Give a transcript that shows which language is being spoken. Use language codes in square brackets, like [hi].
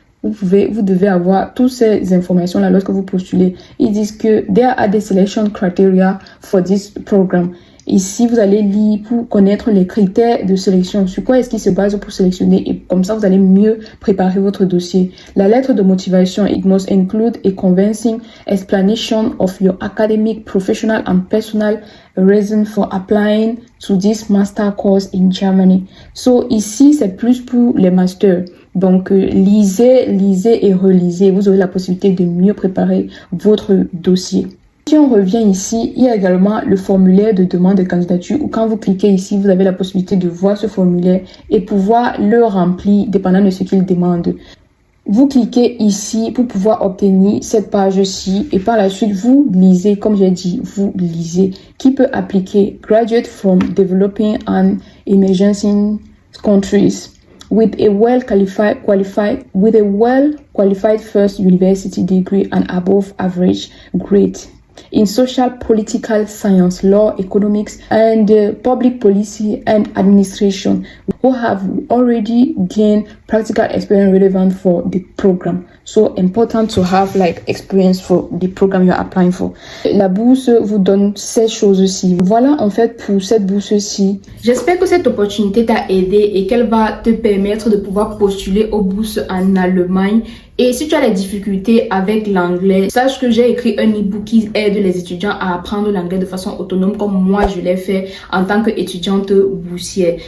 [fr] Vous devez avoir toutes ces informations-là lorsque vous postulez. Ils disent que [en] there are the selection criteria for this program. [fr] Ici, vous allez lire pour connaître les critères de sélection. Sur quoi est-ce qu'ils se basent pour sélectionner et comme ça, vous allez mieux préparer votre dossier. La lettre de motivation, [en] it must include a convincing explanation of your academic, professional and personal reason for applying to this master course in Germany. [fr] So, ici, c'est plus pour les masters. Donc, lisez et relisez. Vous aurez la possibilité de mieux préparer votre dossier. Si on revient ici, il y a également le formulaire de demande de candidature où quand vous cliquez ici, vous avez la possibilité de voir ce formulaire et pouvoir le remplir dépendant de ce qu'il demande. Vous cliquez ici pour pouvoir obtenir cette page-ci et par la suite, vous lisez, comme j'ai dit, vous lisez. Qui peut appliquer [en] Graduate from Developing and Emerging Countries with a well-qualified first university degree and above average grade. in social, political science, law, economics, and public policy and administration who have already gained practical experience relevant for the program. So important to have like experience for the program you're applying for. [fr] La bourse vous donne ces choses-ci. Voilà en fait pour cette bourse-ci. J'espère que cette opportunité t'a aidé et qu'elle va te permettre de pouvoir postuler aux bourses en Allemagne. Et si tu as des difficultés avec l'anglais, sache que j'ai écrit un e-book qui aide les étudiants à apprendre l'anglais de façon autonome comme moi je l'ai fait en tant qu'étudiante boursière.